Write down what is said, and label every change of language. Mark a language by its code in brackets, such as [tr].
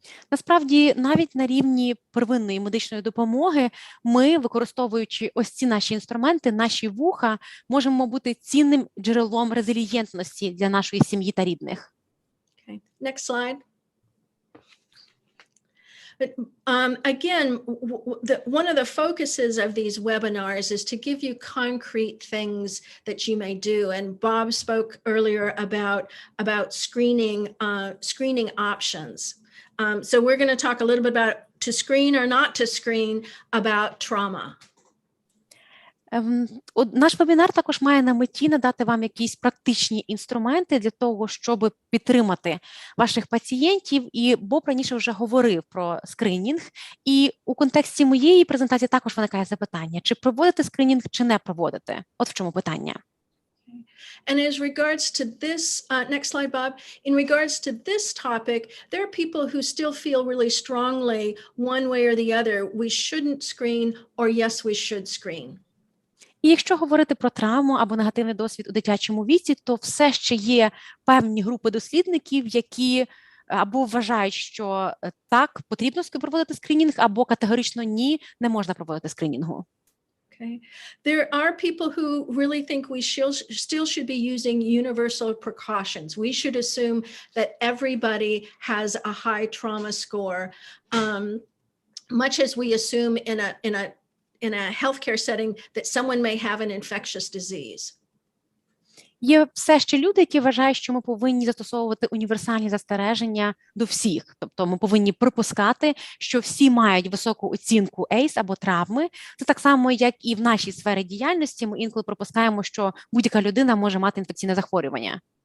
[uk] Насправді, навіть на рівні первинної медичної допомоги ми, використовуючи ось ці наші інструменти, наші вуха, можемо бути цінним джерелом резилієнтності для нашої сім'ї та рідних. [en] Okay. Next slide. But again, one of the focuses of these webinars is to give you concrete things that you may do. And Bob spoke earlier about screening options. So we're going to talk a little bit about to screen or not to screen about trauma. [uk] Наш вебінар також має на меті надати вам якісь практичні інструменти для того, щоб підтримати ваших пацієнтів. І Боб раніше вже говорив про скринінг. І у контексті моєї презентації також виникає запитання, чи проводити скринінг, чи не проводити. От в чому питання. [en] And as regards to this, next slide, Bob, in regards to this topic, there are people who still feel really strongly one way or the other, we shouldn't screen, or yes, we should screen. [uk] І якщо говорити про травму або негативний досвід у дитячому віці, то все ще є певні групи дослідників, які або вважають, що так, потрібно проводити скринінг, або категорично ні, не можна проводити скринінгу. [en] Okay. There are people who really think we still should be using universal precautions. We should assume that everybody has a high trauma score, much as we assume in a healthcare setting that someone may have an infectious disease. [uk] Є все ще люди, які вважають, що ми повинні застосовувати універсальні застереження до всіх. Тобто ми повинні припускати, що всі мають високу оцінку ACE або травми. Це так само, як і в нашій сфері діяльності. Ми інколи припускаємо, що будь-яка людина може мати інфекційне захворювання.